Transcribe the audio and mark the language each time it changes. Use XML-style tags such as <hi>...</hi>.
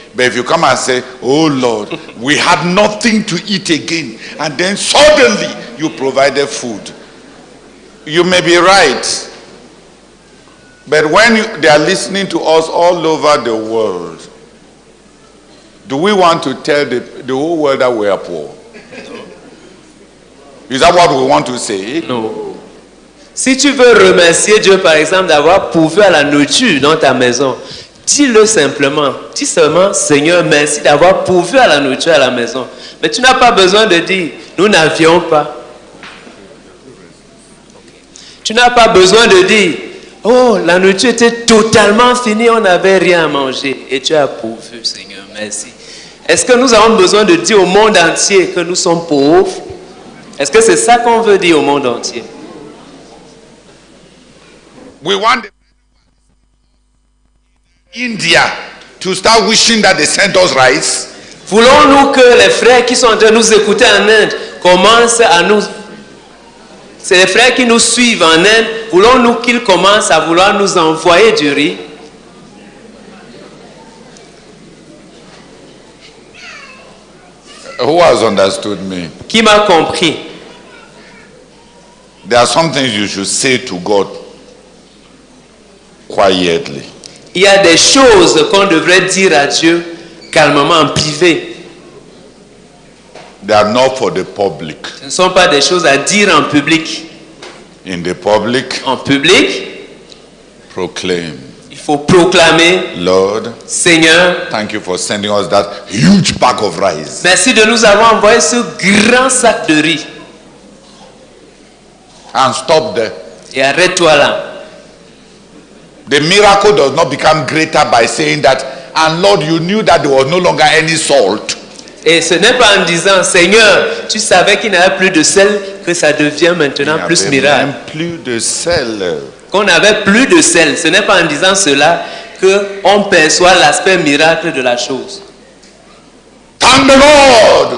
<en>But if you come and say, oh Lord, we had nothing to eat again, and then suddenly you provided food, you may be right. But when they are listening to us all over the world, do we want to tell the whole world that we are poor? Is that what we want to say?</en> <fr>Non. Si tu veux remercier Dieu, par exemple, d'avoir pourvu à la nourriture dans ta maison, dis-le simplement. Dis seulement, Seigneur, merci d'avoir pourvu à la nourriture à la maison. Mais tu n'as pas besoin de dire, nous n'avions pas. Tu n'as pas besoin de dire, oh, la nourriture était totalement finie, on n'avait rien à manger. Et tu as pourvu, Seigneur, merci. Est-ce que nous avons besoin de dire au monde entier que nous sommes pauvres? Est-ce que c'est ça qu'on veut dire au monde entier?</fr> <en>We want India to start wishing that they sent us rice.</en> <fr>Voulons-nous que les frères qui sont en train de nous écouter en Inde commencent à nous... C'est les frères qui nous suivent en Inde. Voulons-nous qu'ils commencent à vouloir nous envoyer du riz?</fr> <en>Who has understood me?</en> <fr>Qui m'a compris?</fr> <en>There are some things you should say to God quietly.</en> <fr>Il y a des choses qu'on devrait dire à Dieu calmement en privé.</fr> <en>They are not for the public.</en> <fr>Ce ne sont pas des choses à dire en public.</fr> <en>In the public,</en> <fr>En public,</fr> <en>proclaim,</en> <fr>il faut proclamer,</fr> <en>Lord,</en> <fr>Seigneur,</fr> <en>thank you for sending us that huge bag of rice.</en> <fr>merci de nous avoir envoyé ce grand sac de riz.</fr> <en>And stop there.</en> <fr>Et arrête-toi là.</fr> <en>The miracle does not become greater by saying that, and Lord, you knew that there was no longer any salt.</en> <fr>Et ce n'est pas en disant, Seigneur, tu savais qu'il n'y avait plus de sel, que ça devient maintenant Il plus n'y avait miracle. même plus de sel. Qu'on n'avait plus de sel. Ce n'est pas en disant cela qu'on perçoit l'aspect miracle de la chose.</fr> <en>Thank the Lord.</en>